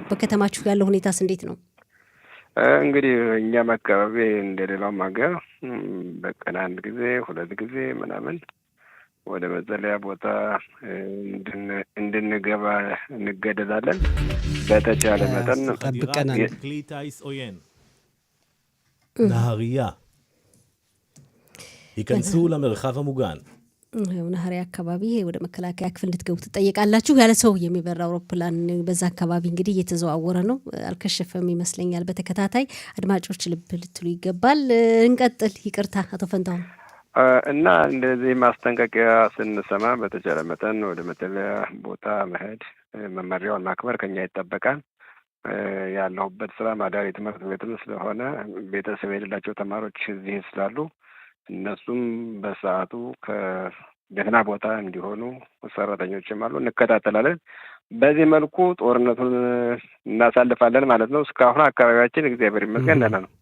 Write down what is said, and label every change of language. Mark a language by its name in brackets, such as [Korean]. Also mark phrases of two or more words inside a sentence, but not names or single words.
[Amharic] በከተማችሁ ያለው ሁኔታስ እንዴት ነው? እንግዲህ እኛም አካባቢ እንደሌላውም ሀገር በቀን አንድ ጊዜ 2 ጊዜ ምናምን ወደ መጸለያ ቦታ እንድንገባ እንገደዳለን። በተቻለ መጠን ጠብቀናል። [Hebrew] כלי טיס עוין. נהריה. ייכנסו למרחב המוגן. [Amharic] ነሐሪያ አካባቢ ወደ መከላከያ ክፍል እንድትገቡ ትጠየቃላችሁ። ያለ ሰው የሚበራ አውሮፕላን በዛ አካባቢ እንግዲህ እየተዘዋወረ ነው። አልከሸፈም ይመስለኛል። በተከታታይ አድማጮች ልብ ልትሉ ይገባል። እንቀጥል። ይቅርታ አቶ ፈንታሁን። እና እንደዚህ ማስጠንቀቂያ ስንሰማ በተቻለ መጠን ወደ መጠለያ ቦታ መሄድ፣ መመሪያውን ማክበር ከኛ ይጠበቃል። ያለሁበት ስራ ማዳሪ ትምህርት ቤትም ስለሆነ ቤተሰብ የሌላቸው ተማሪዎች እዚህ ስላሉ እነሱም በሰዓቱ ከደህና ቦታ እንዲሆኑ ሰራተኞችም አሉ፣ እንከታተላለን። በዚህ መልኩ ጦርነቱን እናሳልፋለን ማለት ነው። እስካሁን አካባቢያችን እግዚአብሔር ይመስገን ደህና ነው።